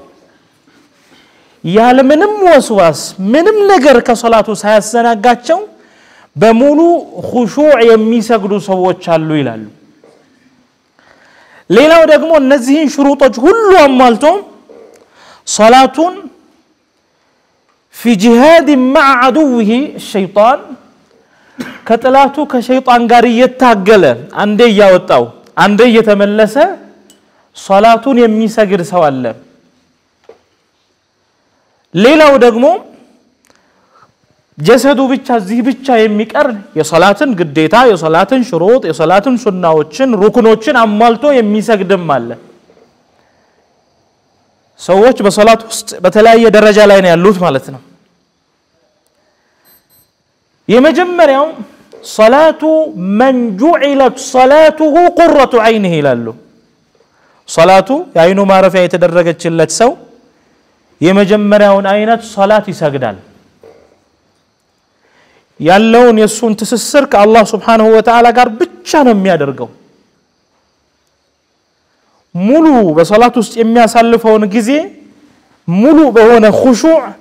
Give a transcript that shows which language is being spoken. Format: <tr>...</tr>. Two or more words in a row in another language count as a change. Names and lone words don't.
<am>ያለምንም ወስዋስ ምንም ነገር ከሶላቱ ሳያሰናጋቸው በሙሉ ኹሹዕ የሚሰግዱ ሰዎች አሉ ይላሉ ሌላው ደግሞ እነዚህን ሽሩጦች ሁሉ አሟልቶ ሶላቱን</am> <ar>في جهاد مع عدوه الشيطان</ar> <am>ከጥላቱ ከሸይጣን ጋር እየታገለ አንዴ ያወጣው አንዴ እየተመለሰ ሶላቱን የሚሰግድ ሰው አለ ሌላው ደግሞ ጀሰዱ ብቻ እዚህ ብቻ የሚቀር የሶላትን ግዴታ የሶላትን ሽሩጥ የሶላትን ሱናዎችን ሩክኖችን አሟልቶ የሚሰግድም አለ ሰዎች በሶላት ውስጥ በተለያየ ደረጃ ላይ ነው ያሉት ማለት ነው የመጀመሪያው ሶላቱ</am> <ar>من جعلت صلاته قرة عينه</ar> <am>ይላሉ ሶላቱ የአይኑ ማረፊያ የተደረገችለት ሰው የመጀመሪያውን አይነት ሶላት ይሰግዳል ያለውን የሱን ትስስር ከአላህ</am> <ar>سبحانه وتعالى</ar> <am>ጋር ብቻ ነው የሚያደርገው ሙሉ በሶላት ውስጥ የሚያሳልፈውን ጊዜ ሙሉ በሆነ ኹሹዕ</am>